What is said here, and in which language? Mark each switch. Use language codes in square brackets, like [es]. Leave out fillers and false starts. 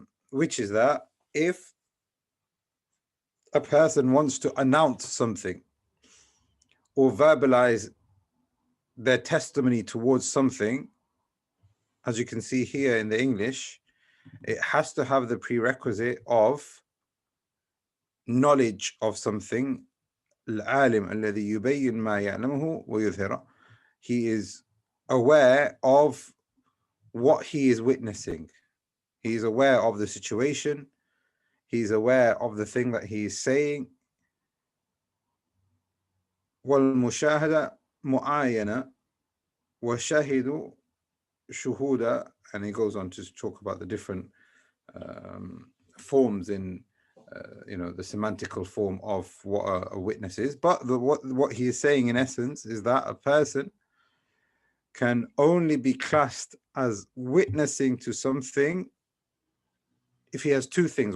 [en] Which is that if a person wants to announce something or verbalize their testimony towards something, as you can see here in the English, it has to have the prerequisite of knowledge of something. [ar] العالم الذي يبين ما يعلمه ويظهره. [en] He is aware of what he is witnessing. He is aware of the situation. He is aware of the thing that he is saying. [ar] والمشاهدة معاينة وشاهد شهودة. [en] And he goes on to talk about the different forms in the semantical form of what a witness is. But what he is saying in essence is that a person can only be classed as witnessing to something if he has two things.